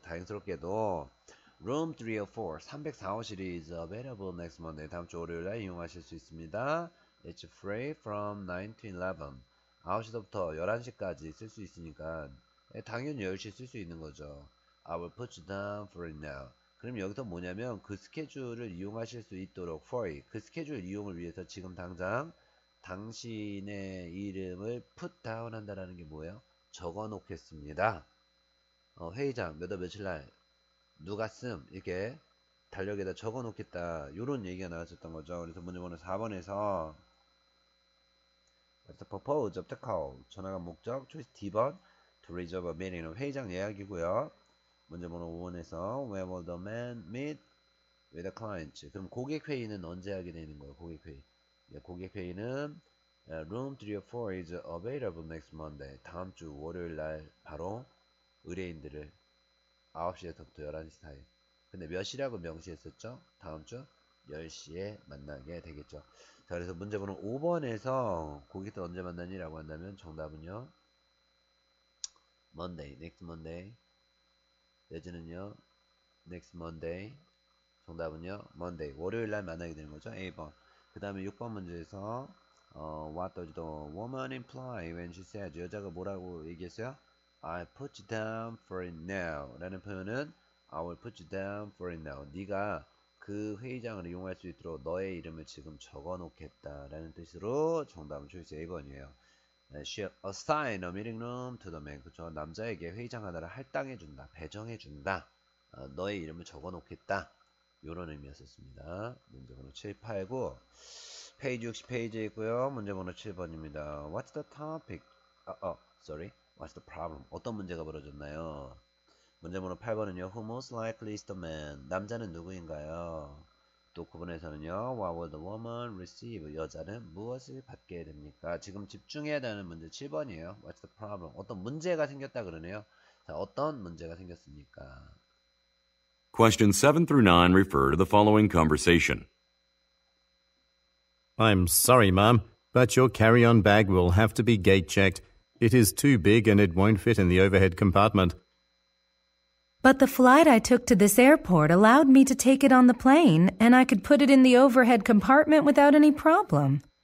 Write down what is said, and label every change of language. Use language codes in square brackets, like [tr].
[ko] 다행스럽게도 [en] Room 304, [ko] 304호실이 [en] is available next Monday. [ko] 다음 주 월요일 날 이용하실 수 있습니다. [en] It's free from 9 to 11. [ko] 9시부터 11시까지 쓸 수 있으니까 당연히 10시 쓸 수 있는 거죠. [en] I will put you down for it now. [ko] 그럼 여기서 뭐냐면 그 스케줄을 이용하실 수 있도록 [en] for it. [ko] 그 스케줄 이용을 위해서 지금 당장 당신의 이름을 [en] put down [ko] 한다라는 게 뭐예요? 적어 놓겠습니다. 회의장 몇 월 며칠 날 누가 씀 이렇게 달력에다 적어 놓겠다 요런 얘기가 나왔었던 거죠. 그래서 문제번호 4번에서 [en] What's the purpose of the call? [ko] 전화가 목적 choice D번 [en] to reserve a meeting [ko] 은 회의장 예약이고요. 문제번호 5번에서 [en] Where will the man meet with the client? [ko] 그럼 고객 회의는 언제 하게 되는 거예요? 고객 회의. 고객 회의는 [en] Room 304 is available next Monday. [ko] 다음 주 월요일 날 바로 의뢰인들을 9시에서부터 11시 사이. 근데 몇 시라고 명시했었죠? 다음 주 10시에 만나게 되겠죠. 자, 그래서 문제번호 5번에서 고객들 언제 만나니라고 한다면 정답은요. [en] Monday, next Monday. [ko] 내지는요. [en] next Monday. [ko] 정답은요. [en] Monday. [ko] 월요일 날 만나게 되는 거죠. A번. 그 다음에 6번 문제에서 [en] What does the woman imply when she said? [ko] 여자가 뭐라고 얘기했어요? [en] I put you down for it now [ko] 라는 표현은 [en] I will put you down for it now. [ko] 네가 그 회의장을 이용할 수 있도록 너의 이름을 지금 적어 놓겠다 라는 뜻으로 정답은 초이스 A번이에요. [en] She'll assign a meeting room to the man. [ko] 그쵸? 남자에게 회의장 하나를 할당해준다, 배정해준다. 너의 이름을 적어 놓겠다. 요런 의미였었습니다. 문제번호 7, 8, 9 페이지 60페이지에 있고요. 문제번호 7번입니다. [en] What's the topic? Sorry. What's the problem? [ko] 어떤 문제가 벌어졌나요? 문제번호 8번은요. [en] Who most likely is the man? [ko] 남자는 누구인가요? 또 9번에서는요. [en] What will the woman receive? [ko] 여자는 무엇을 받게 됩니까? 지금 집중해야 되는 문제 7번이에요. [en] What's the problem? [ko] 어떤 문제가 생겼다 그러네요. 자, 어떤 문제가 생겼습니까? [en] Questions 7 through 9 refer to the following conversation. I'm sorry, Mum, but your carry-on bag will have to be gate-checked. It is too big and it won't fit in the overhead compartment. But the flight I took to this airport allowed me to take it on the plane, and I could put it in the overhead compartment without any problem.